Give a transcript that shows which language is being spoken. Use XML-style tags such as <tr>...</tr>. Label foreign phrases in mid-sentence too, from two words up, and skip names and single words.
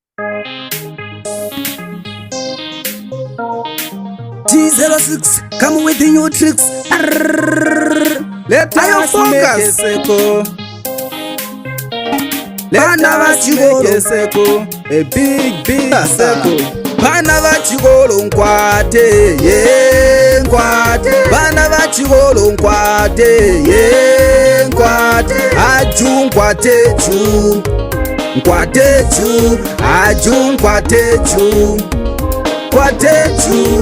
<en>T06, come with the new tricks. Let us focus.</en> <bem>Bana vachigolo,</bem> <en>a big circle.</en> <bem>Bana vachigolo nkwate, yeah, nkwate. Bana vachigolo nkwate, yeah, nkwate. Aju nkwate chu, nkwate chu. Aju nkwate chu, nkwate chu.</bem>